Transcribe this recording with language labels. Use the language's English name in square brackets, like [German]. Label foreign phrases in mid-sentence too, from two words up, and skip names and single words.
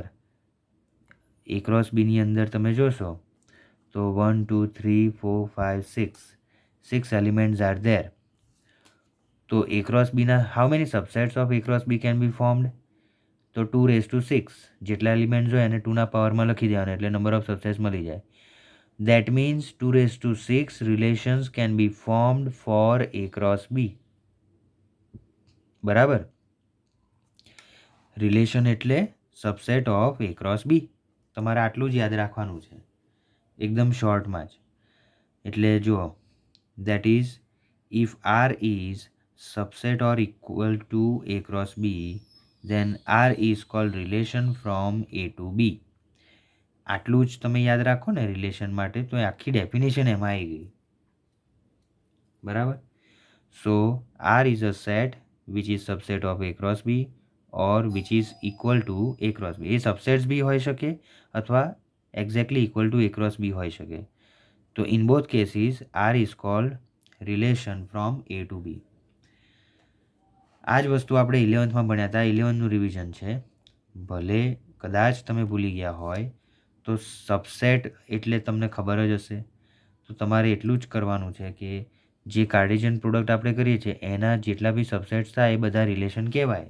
[Gujarati] A ક્રોસ Bની અંદર તમે જોશો તો 1 2 3 4 5 6 [English] elements are there. તો A cross Bના how many subsets of A cross B can be formed? [Gujarati] તો 2⁶. જેટલા એલિમેન્ટ્સ હોય એને 2ના પાવરમાં લખી દેવાના એટલે [English] number of subsets [Gujarati] મળી જાય. [English] That means 2⁶ relations can be formed for A cross B. [Gujarati] બરાબર. રિલેશન એટલે [English] subset of A cross B. [Gujarati] તમારે આટલું જ યાદ રાખવાનું છે એકદમ શોર્ટમાં જ. એટલે જુઓ, [English] that is if R is subset or equal to A cross B, then R is called relation from A to B. [Gujarati] આટલું જ તમે યાદ રાખો ને રિલેશન માટે, તો આખી ડેફિનેશન એમાં આવી ગઈ. બરાબર. [English] સો R is a set which is subset of A cross B or which is equal to A cross B. [Gujarati] એ સબસેટ્સ બી હોઈ શકે અથવા [English] exactly equal to A cross B [Gujarati] હોઈ શકે. [English] તો in both cases R is called relation from A to B. [Gujarati] આ જ વસ્તુ આપણે 11th ભણ્યા હતા. 11નું રિવિઝન છે. ભલે કદાચ તમે ભૂલી ગયા હોય તો સબસેટ એટલે તમને ખબર જ હશે. તો તમારે એટલું જ કરવાનું છે કે જે [English] Cartesian product [Gujarati] આપણે કરીએ છીએ એના જેટલા બી સબસેટ્સ થાય એ બધા રિલેશન કહેવાય.